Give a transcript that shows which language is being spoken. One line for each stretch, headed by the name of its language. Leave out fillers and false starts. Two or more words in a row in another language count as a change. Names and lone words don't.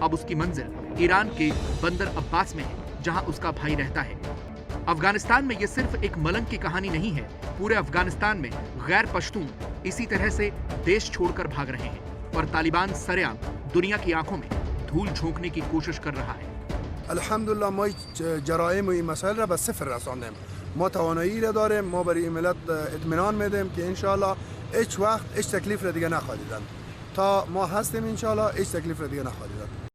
Hindi: अब उसकी मंजिल ईरान के बंदर अब्बास में है, जहाँ उसका भाई रहता है। अफगानिस्तान में ये सिर्फ एक मलंग की कहानी नहीं है। पूरे अफगानिस्तान में गैर पश्तून इसी तरह से देश छोड़कर भाग रहे हैं और तालिबान सरेआम दुनिया की आंखों में धूल झोंकने की कोशिश कर रहा है।
Persian: الحمدلله ما جرائم و این مسائل را به صفر رساندیم. ما توانایی را داریم، ما برای ملت اطمینان میدیم که انشالله هیچ وقت هیچ تکلیف را دیگه نخواهد دیدن. تا ما هستیم انشالله هیچ تکلیف را دیگه نخواهد دیدن.